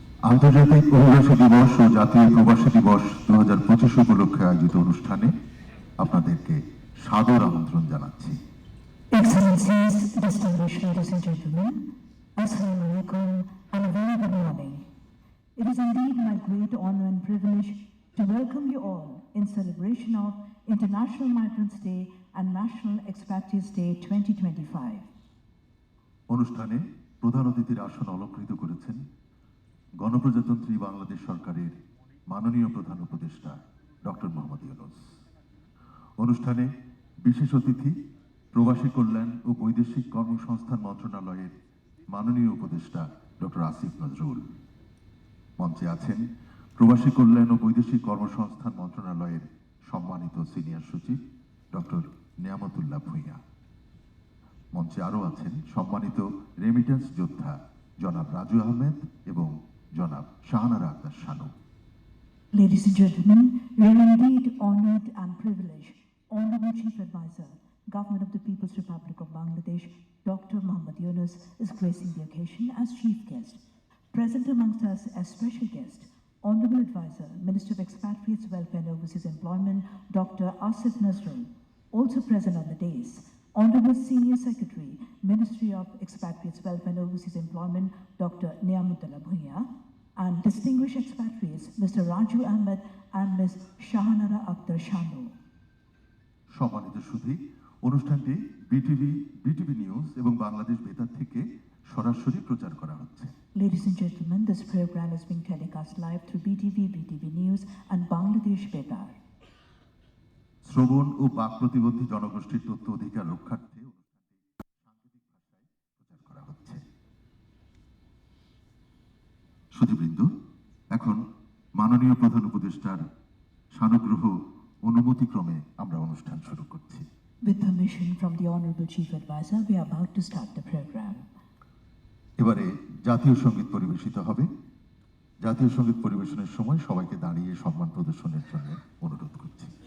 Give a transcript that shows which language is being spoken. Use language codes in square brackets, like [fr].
[bn] আন্তর্জাতিক অভিবাসী দিবস ও জাতীয় প্রবাসী দিবস 2025 উপলক্ষে আয়োজিত অনুষ্ঠানে আপনাদেরকে সাদর আমন্ত্রণ জানাচ্ছি। [en] Excellencies, distinguished ladies and gentlemen, Assalamu alaikum and a very good morning. It is indeed my great honor and privilege to welcome you all in celebration of International Migrants Day and National Expatriates Day 2025. [bn] অনুষ্ঠানে প্রধান অতিথির আসন অলংকৃত করেছেন গণপ্রজাতন্ত্রী বাংলাদেশ সরকারের মাননীয় প্রধান উপদেষ্টা ডক্টর মোহাম্মদ ইউনূস। অনুষ্ঠানে বিশেষ অতিথি প্রবাসী কল্যাণ ও বৈদেশিক কর্মসংস্থান মন্ত্রণালয়ের মাননীয় উপদেষ্টা ডক্টর আসিফ নজরুল। মঞ্চে আছেন প্রবাসী কল্যাণ ও বৈদেশিক কর্মসংস্থান মন্ত্রণালয়ের সম্মানিত সিনিয়র সচিব ডক্টর নিয়ামতুল্লাহ ভূঁইয়া। মঞ্চে আরও আছেন সম্মানিত রেমিটেন্স যোদ্ধা জনাব রাজু আহমেদ এবং জনাব Shahanara Akter Sanu. [en] Ladies and gentlemen, we are indeed honored and privileged. Honorable Chief Advisor, Government of the People's Republic of Bangladesh, Dr. Mohammad Yunus, is gracing the occasion as chief guest. Present amongst us as special guest, Honorable Advisor, Minister of Expatriates, Welfare and Overseas Employment, Dr. Asif Nazrul. Also present on the days, Honorable Senior Secretary, Ministry of Expatriates, Welfare and Overseas Employment, Dr. Niamutullah Bhuiya, and distinguished expatriates, Mr. Raju Ahmed and Ms. Shahanara Akhtar Shanu. [bn] সম্মানিত সুধী, অনুষ্ঠানটি BTV news এবং বাংলাদেশ বেতার থেকে সরাসরি প্রচার করা হচ্ছে। [en] Ladies and gentlemen, this program is being telecast live through BTV News and Bangladesh Betar. [bn] শ্রবণ ও বাক প্রতিবন্ধী জনগোষ্ঠীর তথ্য অধিকার রক্ষার্থে অনুষ্ঠানটি সাংকেতিক ভাষায় প্রচার করা হচ্ছে। সুধীবৃন্দ, এখন মাননীয় প্রধান উপদেষ্টার সানুগ্রহ অনুমতিক্রমে আমরা অনুষ্ঠান শুরু করছি। [en] With permission from the Honorable Chief Advisor, we are about to start the program. [bn] এবারে জাতীয় সঙ্গীত পরিবেশিত হবে। জাতীয় সঙ্গীত পরিবেশনের সময় সবাইকে দাঁড়িয়ে সম্মান প্রদর্শনের জন্য অনুরোধ করছি।